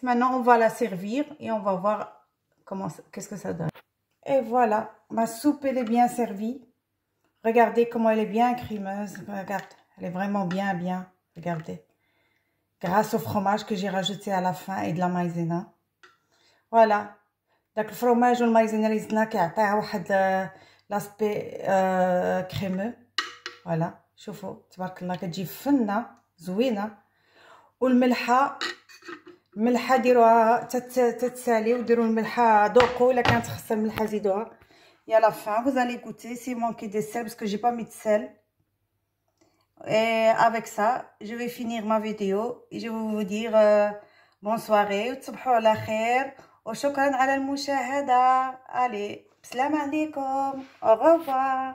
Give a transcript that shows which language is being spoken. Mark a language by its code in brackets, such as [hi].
[fr] Maintenant, on va la servir et on va voir qu'est-ce que ça donne. Et voilà, ma soupe elle est bien servie. Regardez comment elle est bien crémeuse. Regarde, elle est vraiment bien. Regardez, grâce au fromage que j'ai rajouté à la fin et de la maïzena. Voilà. [ar] داك الفرماج والمايزينا اللي زدنا كيعطيها واحد لاسبي كريمو. فوالا شوفوا تبارك الله كتجي فنه زوينه. والملحه ديروها تتسالي وديروا الملحه دوقوا، الا كانت خاصه الملحه زيدوها. [fr] يا لا فان vous allez goûter si manqué de sel parce que j'ai pas mis de sel. Et avec ça je vais finir ma vidéo et je vais vous dire bonne soirée [ar] وتصبحوا على خير وشكرا على المشاهدة. [fr] allez, [ar] بسلام عليكم، [fr] au revoir.